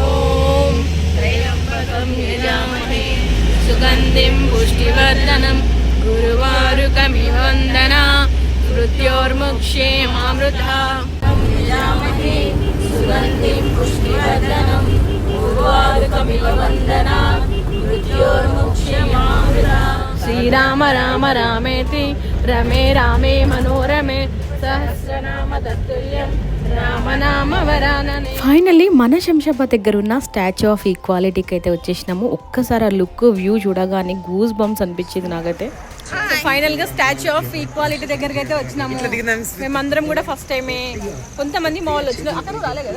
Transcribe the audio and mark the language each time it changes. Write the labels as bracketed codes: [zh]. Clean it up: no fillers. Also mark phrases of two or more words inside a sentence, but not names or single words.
[sa] त्र्यम्बकं यजामहे सुगन्धिं पुष्टिवर्धनं गुरुवारुकमिवन्दना मृत्योर्मुक्ष्यमामृता यजामहे सुगन्धिं पुष्टिवर्धनं गुरुवारुकमिवन्दना मृत्योर्मुक्ष्यमामृता श्रीराम राम रामेति रमे रामे मनोरमे सहस्रनाम तत्तुल्यं రామనామ వరాననే. [te] ఫైనల్లీ మన శంషాబాద్ దగ్గర ఉన్న స్టాచ్యూ ఆఫ్ ఈక్వాలిటీకి అయితే వచ్చేసినాము. ఒక్కసారి ఆ [en] look view [te] చూడగానే [en] goose bumps [te] అనిపించింది నాకైతే. ఫైనల్ గా స్టాచ్యూ ఆఫ్ ఈక్వాలిటీ దగ్గరికి అయితే వచ్చినాము. మేమందరం కూడా [en] first time. [te] కొంతమంది మా వాళ్ళు వచ్చిన అక్కడ రాలే కదా,